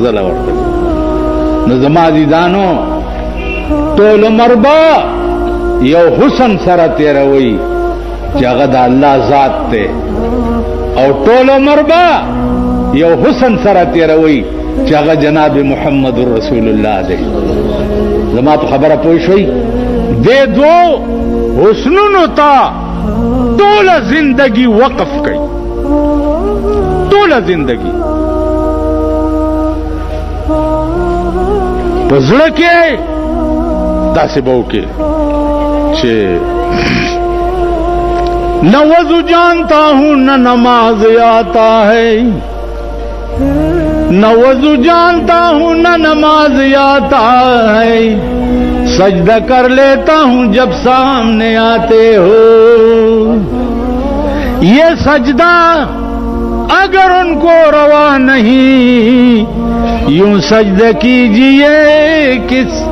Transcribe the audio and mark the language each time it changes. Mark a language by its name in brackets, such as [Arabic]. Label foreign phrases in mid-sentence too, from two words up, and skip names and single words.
[Pashto] ځله ورته نو زما عزیزانو ټول عمر به یو حسن سره تېروئ چې هغه د الله ذات دی او ټول عمر به یو حسن سره تېروئ چې هغه جناب محمد رسول الله دی زما په خبره پوه شئ دې دوو حسنونو ته ټوله زندگی وقف کړئ ټوله زندگی په زړه کې داسې به وکړي چې [Urdu] نہ وضو جانتا ہوں نہ نماز آتا ہے نہ وضو جانتا ہوں نہ نماز آتا ہے سجدہ کر لیتا ہوں جب سامنے آتے ہو یہ سجدہ اگر ان کو روا نہیں یوں سجدہ کیجئے کس